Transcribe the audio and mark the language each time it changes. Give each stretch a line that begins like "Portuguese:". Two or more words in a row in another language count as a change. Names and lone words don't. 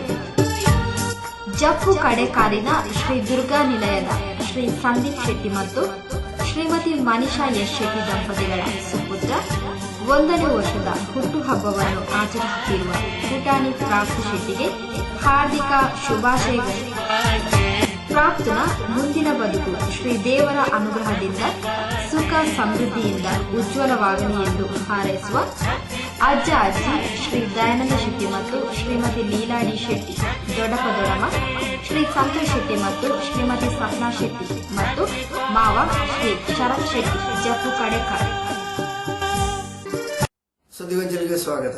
Kannada: ಜಪ್ಪು ಕಡೆಕಾಡಿನ ಶ್ರೀ ದುರ್ಗಾ ನಿಲಯದ ಶ್ರೀ ಸಂದೀಪ್ ಶೆಟ್ಟಿ ಮತ್ತು ಶ್ರೀಮತಿ ಮನಿಷಾ ಎಸ್ ಶೆಟ್ಟಿ ದಂಪತಿಗಳ ಸುಪುತ್ರ 1ನೇ ವರ್ಷದ ಹುಟ್ಟುಹಬ್ಬವನ್ನು ಆಚರಿಸುತ್ತಿರುವ ಪುಟಾಣಿ ಪ್ರಾಪ್ತಿ ಶೆಟ್ಟಿಗೆ ಹಾರ್ದಿಕ ಶುಭಾಶಯಗಳು. ಪ್ರಾಪ್ತನ ಮುಂದಿನ ಬದುಕು ಶ್ರೀ ದೇವರ ಅನುಗ್ರಹದಿಂದ ಸುಖ ಸಮೃದ್ಧಿಯಿಂದ ಉಜ್ವಲವಾಗಲಿ ಎಂದು ಹಾರೈಸುವ ಅಜ್ಜ ಅಜ್ಜಿ ಶ್ರೀ ದಯಾನಂದ ಶೆಟ್ಟಿ ಮತ್ತು ಶ್ರೀಮತಿ ಲೀಲಾಡಿ ಶೆಟ್ಟಿ ದೊಡ್ಡಪದೊಡಮ, ಶ್ರೀ ಸಂತೋಷ್ ಶೆಟ್ಟಿ ಮತ್ತು ಶ್ರೀಮತಿ ಸಪ್ನಾ ಶೆಟ್ಟಿ ಮತ್ತು ಮಾವ ಶ್ರೀ ಶರತ್ ಶೆಟ್ಟಿ ಜಪ್ಪು ಕಡೆಕಾಡ್. ಸುದ್ದಿವಂಚನೆಗೆ ಸ್ವಾಗತ.